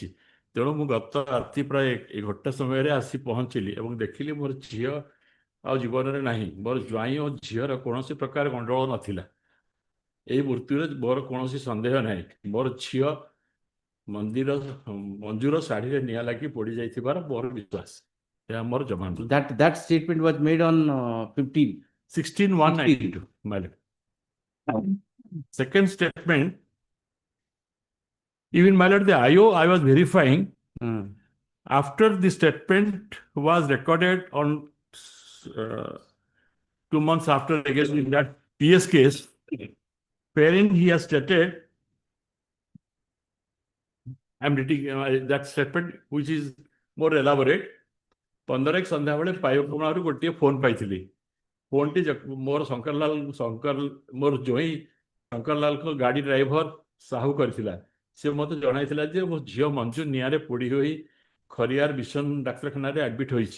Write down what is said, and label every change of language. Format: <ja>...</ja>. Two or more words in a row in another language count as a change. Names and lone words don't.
<or>ତେଣୁ ମୁଁ ଗତ ରାତି ପ୍ରାୟ 1ଟା ସମୟରେ ଆସି ପହଞ୍ଚିଲି ଏବଂ ଦେଖିଲି ମୋର ଝିଅ ଆଉ ଜୀବନରେ ନାହିଁ। ମୋର ଜ୍ୱାଇଁ ଓ ଝିଅର କୌଣସି ପ୍ରକାର ଗଣ୍ଡଗୋଳ ନଥିଲା। ଏହି ମୃତ୍ୟୁରେ ମୋର କୌଣସି ସନ୍ଦେହ ନାହିଁ। ମୋର ଝିଅ ମଞ୍ଜୁର ଶାଢ଼ୀରେ ନିଆଁ ଲାଗି ପୋଡ଼ି ଯାଇଥିବାର ମୋର ବିଶ୍ୱାସ। ଏହା ମୋର ଜବାନ।</or> <en>That statement was made on 15. 16/1/92. My lord. Second statement, even my lord, the IO I was verifying after the statement was recorded on 2 months after again in that PS case, wherein he has stated, I'm reading that statement which is more elaborate.</en> <or>15 ସନ୍ଧ୍ୟା ବେଳେ ପାଇକମାଳରୁ ଗୋଟିଏ ଫୋନ୍ ପାଇଥିଲି। ଫୋନ୍ଟି ମୋର ମୋର ଜ୍ୱାଇଁ ଶଙ୍କରଲାଲଙ୍କ ଗାଡ଼ି ଡ୍ରାଇଭର ସାହୁ କରିଥିଲା। ସେ ମୋତେ ଜଣାଇଥିଲା ଯେ ମୋ ଝିଅ ମଞ୍ଜୁ ନିଆଁରେ ପୋଡ଼ି ହୋଇ ଖରିଆର ମିଶନ ଡାକ୍ତରଖାନାରେ ଆଡମିଟ୍ ହୋଇଛି।</or>